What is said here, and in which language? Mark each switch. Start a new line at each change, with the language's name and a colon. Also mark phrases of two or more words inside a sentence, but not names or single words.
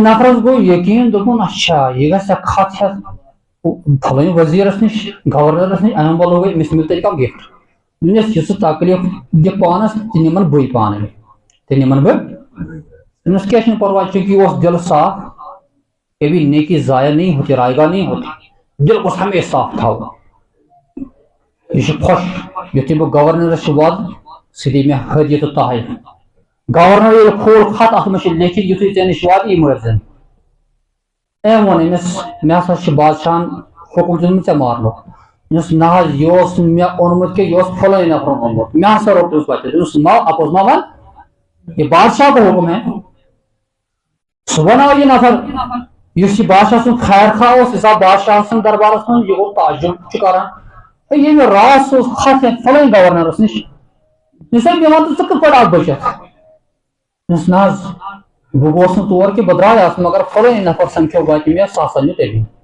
Kashmiri: نفرس گوٚو یقیٖن دوٚپُن اچھا یہِ گژھِ خط ہٮ۪تھ فلٲنۍ وزیرس نِش گورنرس نِش اَمہِ بدلہٕ گوٚو أمِس مِلہِ تیٚلہِ کانٛہہ گفٹ دوٚپنس یہِ ژٕ تکلیٖف دِ پانس تہِ نِمن بٕے پانے تہِ نِمن بہٕ دوٚپنس کیٚنٛہہ چھُنہٕ پرواے چوٗنٛکہِ یہِ اوس دِلہٕ صاف
Urdu: کبھی نیکی ضایع نہیں ہوتی رائے گاہ نہیں ہوتی
Kashmiri: دل گوٚژھ ہمیشہِ صاف تھاوُن یہ چھُ خۄش یُتھُے بہٕ گورنرس چھُ واتُن سُہ دی مےٚ ہدیہِ تہٕ تحفہٕ گورنر ییٚلہِ کھوٗل خط اتھ منٛز چھُ لیکھِتھ یُتھُے ژےٚ نِش واتہِ یہِ مٲرزن أمۍ ووٚن أمِس مےٚ ہسا چھُ بادشاہن حُکم دیُتمُت ژےٚ مارنُک دوٚپنس نہ حظ یہِ اوس نہٕ مےٚ اوٚنمُت کینٛہہ یہِ اوس فلٲنۍ نفرن اوٚنمُت مےٚ ہسا روٚٹ تٔمِس وتہِ دوٚپنس ما اپوٚز ما ون
Urdu: یہ بادشاہ کا حُکم ہے
Kashmiri: صُبحن آو یہِ نفر یُس یہِ بادشاہ سُنٛد خیر خواہ اوس یُس آو بادشاہ سُنٛد دربارس منٛز یہِ گوٚو تعجب چھُ کران ییٚمہِ راتھ سوٗز خط ہٮ۪تھ فلٲنۍ گورنرس نِش یہِ سا مےٚ وَن تہٕ ژٕ کِتھ پٲٹھۍ آکھ بٔچِتھ دوٚپنس نہ حظ بہٕ گوس نہٕ تور کہِ بہٕ درٛایاس مگر فلٲنۍ نفر سمکھیو وتہِ مےٚ سُہ ہسا نیوٗ تٔمی